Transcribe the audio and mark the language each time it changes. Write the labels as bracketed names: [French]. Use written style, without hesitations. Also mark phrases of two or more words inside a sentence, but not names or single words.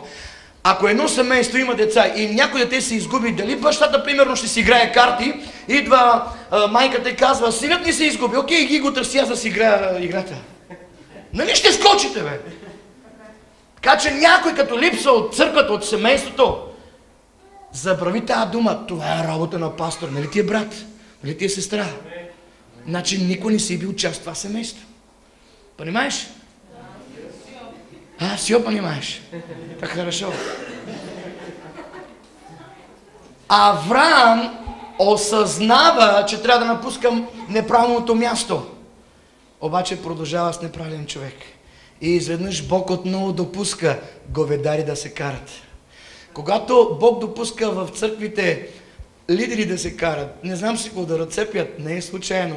[Bulgarian] Ако едно семейство има деца и някой дете се изгуби, дали бащата примерно ще си играе карти, идва майката и казва, синът ни се изгуби, окей, ги го търси, аз да си играя играта. Нали ще скочите, бе? Така че някой като липса от църквата, от семейството, забрави тази дума. Това е работа на пастор, нали ти е брат? Нали ти е сестра? Значи никой не си бил част в това семейство. [Russian] Понимаешь? Все понимаешь. Так хорошо. [Bulgarian] Авраам осъзнава, че трябва да напускам неправилното място. Обаче продължава с неправилен човек. И изведнъж Бог отново допуска говедари да се карат. Когато Бог допуска в църквите лидери да се карат, не знам си какво да разцепят, не е случайно.